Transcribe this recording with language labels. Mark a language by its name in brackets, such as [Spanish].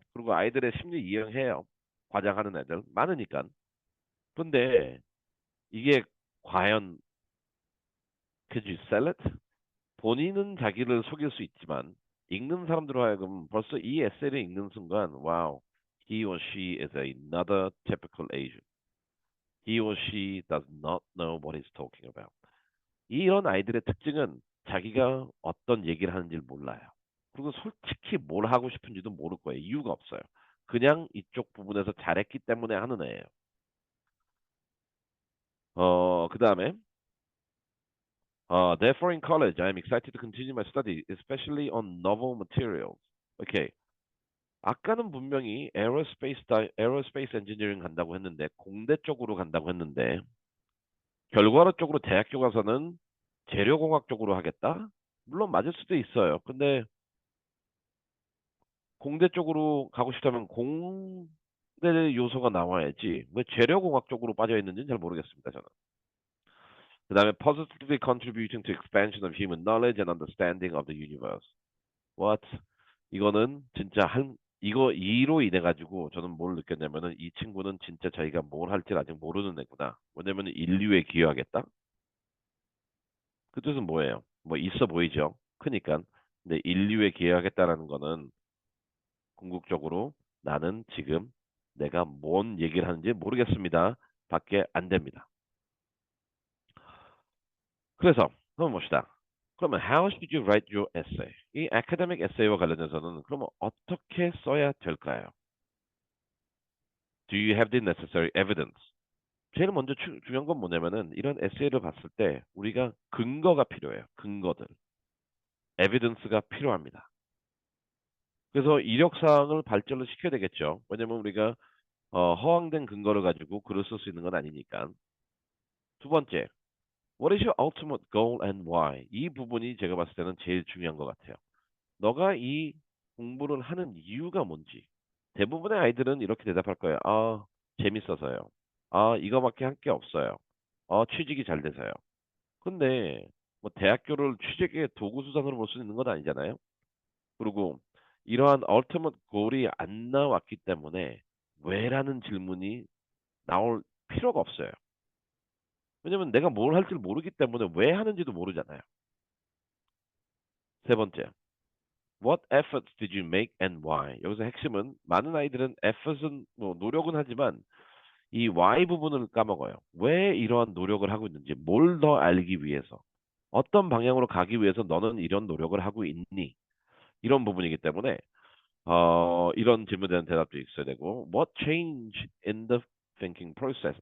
[Korean] 그리고 아이들의 심리 이해해요. 과장하는 애들 많으니까. 근데 이게 과연 [English] could you sell it? [Korean] 본인은 자기를 속일 수 있지만 읽는 사람들로 하여금 벌써 이 에세이를 읽는 순간 [English] wow, he or she is another typical Asian. He or she does not know what he's talking about. [Korean] 이런 아이들의 특징은 자기가 어떤 얘기를 하는지를 몰라요. 그리고 솔직히 뭘 하고 싶은지도 모를 거예요. 이유가 없어요. 그냥 이쪽 부분에서 잘했기 때문에 하는 애예요. 그 다음에 [English] therefore in college I am excited to continue my study, especially on novel materials. [Korean] 오케이. 아까는 분명히 에어로스페이스 엔지니어링 간다고 했는데 공대 쪽으로 간다고 했는데 결과론적으로 대학교 가서는 재료공학 쪽으로 하겠다? 물론 맞을 수도 있어요. 근데 공대 쪽으로 가고 싶다면 공대 요소가 나와야지 왜 재료공학 쪽으로 빠져 있는지는 잘 모르겠습니다. 저는. 그 다음에 [English] positively contributing to expansion of human knowledge and understanding of the universe. What? [Korean] 이거는 진짜 이거 이로 인해 가지고 저는 뭘 느꼈냐면은 이 친구는 진짜 자기가 뭘 할지 아직 모르는 애구나. 왜냐면 인류에 기여하겠다. 그 뜻은 뭐예요? 뭐 있어 보이죠. 크니까. 근데 인류에 기여하겠다라는 거는 궁극적으로 나는 지금 내가 뭔 얘기를 하는지 모르겠습니다. 밖에 안 됩니다. 그래서 한번 봅시다. 그러면 [English] how should you write your essay? [Korean] 이 academic essay와 관련해서는 그러면 어떻게 써야 될까요? [English] Do you have the necessary evidence? [Korean] 제일 먼저 중요한 건 뭐냐면은 이런 에세이를 봤을 때 우리가 근거가 필요해요. 근거들. 에비던스가 필요합니다. 그래서 이력사항을 발전을 시켜야 되겠죠. 왜냐면 우리가 허황된 근거를 가지고 글을 쓸 수 있는 건 아니니까. 두 번째, [English] what is your ultimate goal and why? [Korean] 이 부분이 제가 봤을 때는 제일 중요한 것 같아요. 너가 이 공부를 하는 이유가 뭔지. 대부분의 아이들은 이렇게 대답할 거예요. 아, 재밌어서요. 아, 이거밖에 할 게 없어요. 취직이 잘 돼서요. 근데 뭐 대학교를 취직의 도구 수단으로 볼 수 있는 건 아니잖아요. 그리고 이러한 ultimate goal이 안 나왔기 때문에 왜라는 질문이 나올 필요가 없어요. 왜냐면 내가 뭘 할지 모르기 때문에 왜 하는지도 모르잖아요. 세 번째, [English] what efforts did you make and why? [Korean] 여기서 핵심은 많은 아이들은 effort은 뭐 노력은 하지만 이 why 부분을 까먹어요. 왜 이러한 노력을 하고 있는지, 뭘 더 알기 위해서, 어떤 방향으로 가기 위해서 너는 이런 노력을 하고 있니? 이런 부분이기 때문에 이런 질문에 대한 대답도 있어야 되고, [English] what change in the thinking process?